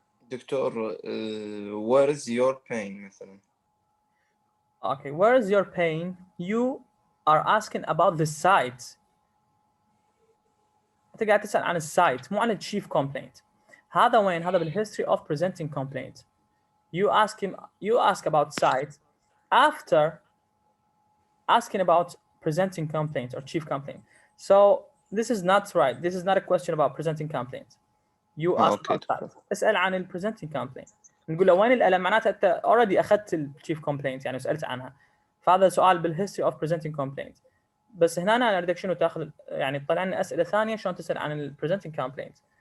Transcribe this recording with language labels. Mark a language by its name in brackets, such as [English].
[Arabic] دكتور [English] where is your pain [Arabic] مثلا؟ [English] Okay, where is your pain? You are asking about the site. [Arabic] أنت قاعد تسأل عن السايت مو عن التشيف complaint. هذا وين؟ [English] هذا بالhistory of presenting complaint. You ask about site after asking about presenting complaint or chief complaint. So this is not right. This is not a question about presenting complaint. You ask about site. [Arabic] اسأل عن ال presenting complaint. نقول له وين الألم؟ معناته أنت already أخذت ال chief complaint يعني سألت عنها. فهذا سؤال بالhistory of presenting complaint. بس هنا أنا أريدك شنو تاخذ يعني تطلع لنا أسئلة ثانية شلون تسأل عن ال presenting complaint.